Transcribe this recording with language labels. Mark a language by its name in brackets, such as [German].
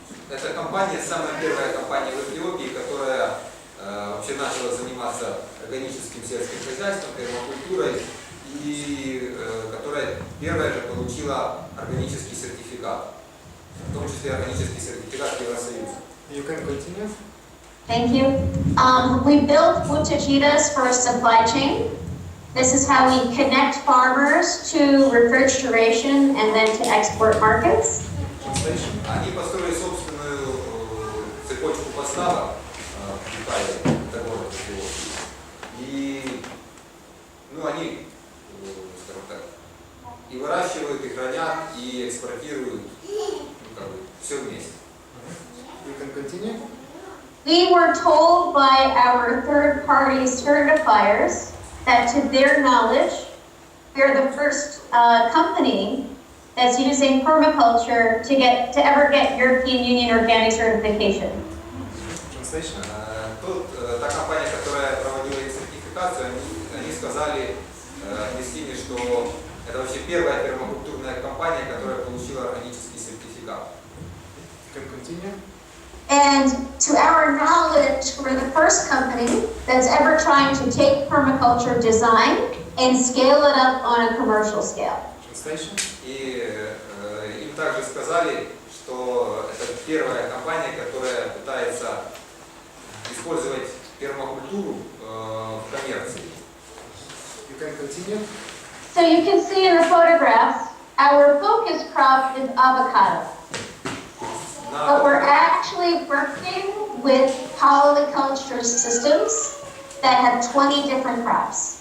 [Russian] Это компания, самая первая компания в Эфиопии, которая вообще начала заниматься органическим сельским хозяйством, пермакультурой, и которая первая же получила органический сертификат, в том числе органический сертификат Евросоюза. [English] You can continue. Thank you. We built Butajitas for a supply chain. This is how we connect farmers to refrigeration and then to export markets. [Russian] Они построили собственную цепочку поставок в Китае, торговых предприятий. И они, скажем так, и выращивают, и хранят, и экспортируют, все вместе. [English] You can continue. We were told by our third-party certifiers that, to their knowledge, we are the first company that's using permaculture to ever get European Union organic certification? Translation. [Russian] Тут та компания, которая проводила их сертификацию, они сказали Христине, что это вообще первая пермакультурная компания, которая получила органический сертификат. [English] Can continue. And to our knowledge, we're the first company that's ever trying to take permaculture design and scale it up on a commercial scale. Translation. [Russian] И им также сказали, что это первая компания, которая пытается использовать пермакультуру в коммерции. [English] You can continue. So you can see in the photographs, our focus crop is avocado. But we're actually working with polyculture systems that have 20 different crops.